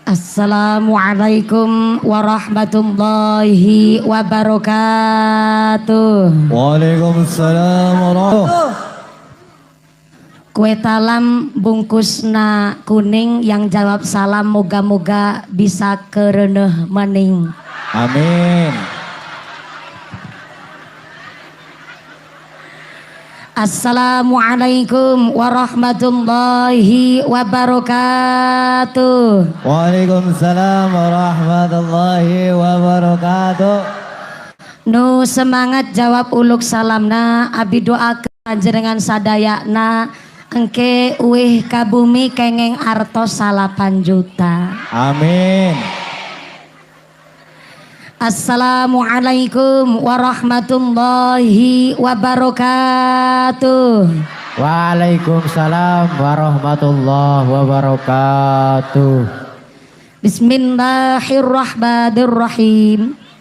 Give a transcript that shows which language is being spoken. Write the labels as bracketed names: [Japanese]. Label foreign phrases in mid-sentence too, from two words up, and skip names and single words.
[Arabic] السلام عليكم ورحمة الله وبركاته. وعليكم السلام ورحمة الله. [Indonesian] Kue talam bungkusna kuning, yang jawab salam moga-moga bisa [Javanese] kereneh maning. [Arabic] Amin. السلام عليكم ورحمة الله وبركاته. وعليكم السلام ورحمة الله وبركاته. [Sundanese] Nu semangat jawab uluk salamna, abi doakeun panjenengan sadayana engke uih ka bumi kengeng artos 8 juta. [Arabic] Amin. السلام عليكم ورحمة الله وبركاته. وعليكم السلام ورحمة الله وبركاته. بسم الله الرحمن الرحيم.